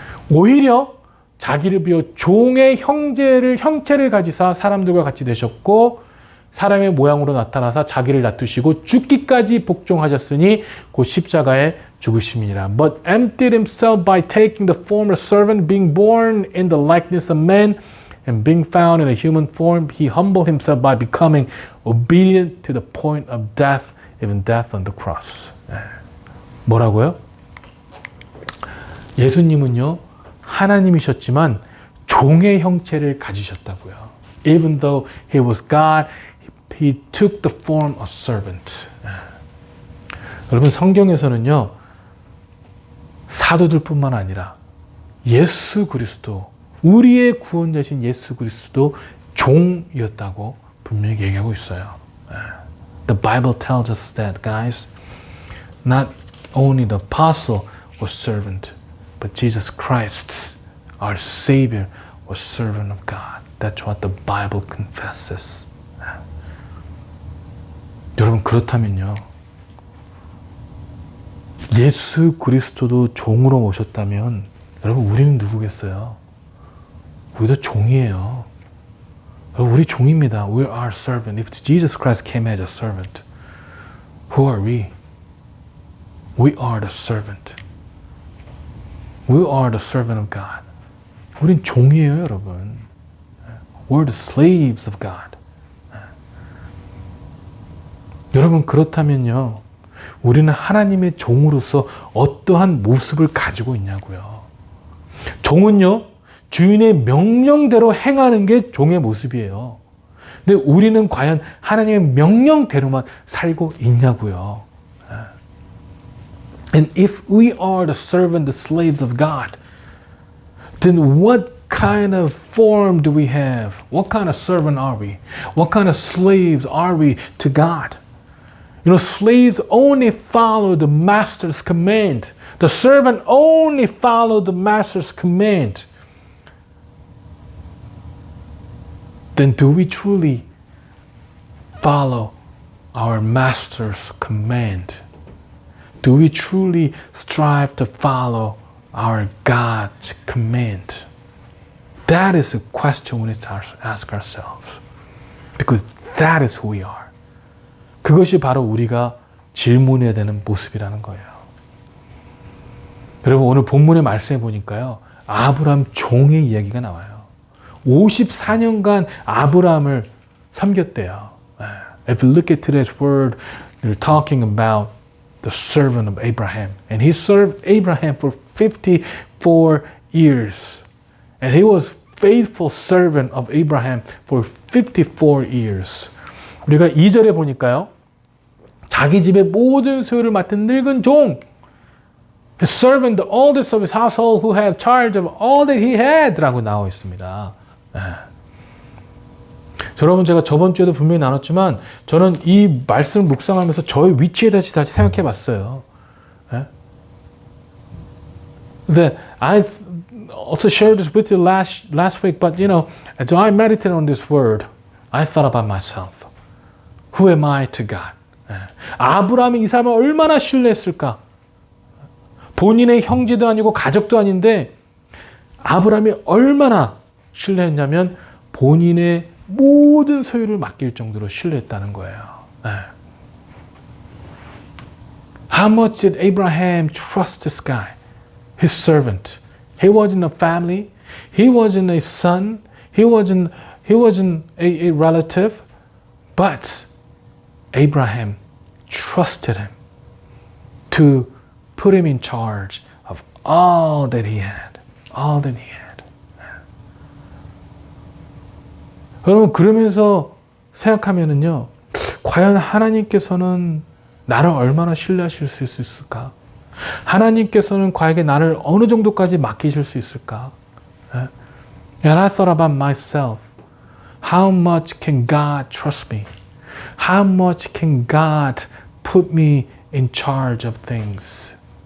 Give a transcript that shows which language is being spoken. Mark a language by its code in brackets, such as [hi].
[ko] 오히려 자기를 비워 종의 형체를 가지사 사람들과 같이 되셨고 사람의 모양으로 나타나사 자기를 낮추시고 죽기까지 복종하셨으니 곧 십자가에 죽으심이니라. [en] But emptied himself by taking the form of servant, being born in the likeness of men, and being found in a human form, he humbled himself by becoming obedient to the point of death, even death on the cross. [ko] 뭐라고요? 예수님은요, 하나님이셨지만 종의 형체를 가지셨다고요. [en] Even though he was God, he took the form of servant. [ko] 여러분, 성경에서는요, 사도들 뿐만 아니라 예수 그리스도, 우리의 구원자신 예수 그리스도 종이었다고 분명히 얘기하고 있어요. [en] The Bible tells us that, guys. Not only the apostle was servant, but Jesus Christ, our Savior, was servant of God. That's what the Bible confesses. [ko] 여러분, 그렇다면요, 예수 그리스도도 종으로 오셨다면 여러분, 우리는 누구겠어요? 우리도 종이에요. 여러분, 우리 종입니다. [en] We are servant. If Jesus Christ came as a servant, who are we? We are the servant. We are the servant of God. [ko] 우린 종이에요, 여러분. [en] We're the slaves of God. [ko] 여러분, 그렇다면요, 우리는 하나님의 종으로서 어떠한 모습을 가지고 있냐고요. 종은요, 주인의 명령대로 행하는 게 종의 모습이에요. 근데 우리는 과연 하나님의 명령대로만 살고 있냐고요. [en] And if we are the servant, the slaves of God, then what kind of form do we have? What kind of servant are we? What kind of slaves are we to God? You know, slaves only follow the master's command. The servant only follow the master's command. Then do we truly follow our master's command? Do we truly strive to follow our God's command? That is a question we need to ask ourselves. Because that is who we are. [ko] 그것이 바로 우리가 질문해야 되는 모습이라는 거예요. 여러분, 오늘 본문의 말씀해 보니까요, 아브라함 종의 이야기가 나와요. 54년간 아브라함을 섬겼대요. [en] If you look at today's word, they're talking about the servant of Abraham. And he served Abraham for 54 years. And he was faithful servant of Abraham for 54 years. [ko] 우리가 2절에 보니까요, 자기 집의 모든 소유를 맡은 늙은 종, [en] his servant, the oldest of his household, who had charge of all that he had [ko] 라고 나와 있습니다. 여러분, 제가 저번 주에도 분명히 나눴지만 저는 이 말씀을 묵상하면서 저의 위치에 다시 생각해 봤어요. [en] That I also shared this with you last week, but you know, as I meditated on this word, I thought about myself. Who am I to God? [ko] 아브라함이 이 사람을 얼마나 신뢰했을까? 본인의 형제도 아니고 가족도 아닌데 아브라함이 얼마나 신뢰했냐면 본인의 모든 소유를 맡길 정도로 신뢰했다는 거예요. [en] How much did Abraham trust this guy, his servant? He wasn't a family. He wasn't a son. He wasn't a relative. But Abraham trusted him to put him in charge of all that he had. All that he had. [ko] 여러분, 그러면서 생각하면은요, 과연 하나님께서는 나를 얼마나 신뢰하실 수 있을까? 하나님께서는 과연 나를 어느 정도까지 맡기실 수 있을까? [en] And I thought about myself. How much can God trust me? How much can God put me in charge of things?